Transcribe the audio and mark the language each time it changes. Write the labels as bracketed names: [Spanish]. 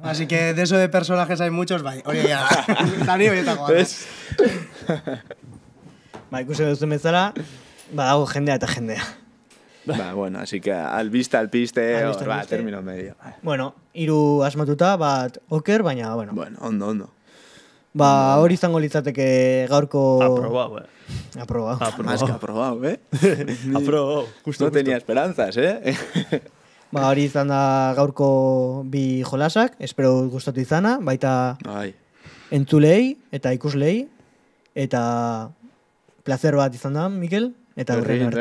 [Spanish] Así que de eso de personajes hay muchos, [Basque] bai, hori ya da ni horietako bat. Ba, ikusten duzen bezala, badago jendea eta jendea. [Spanish] Bueno, así que albiste, termino medio. [Basque] Bueno, 3 asmatuta, bat oker, baina, bueno. Bueno, ondo. Ba, hori izango litzateke gaurko... [Spanish] Aprobado, Más que aprobado, Aprobado, justo. No tenía esperanzas, [Basque] Ba, hori izan da gaurko 2 jolasak, espero gustatu izana, baita entzulei eta ikuslei, eta placer bat izan da, Mikel, eta urren arte.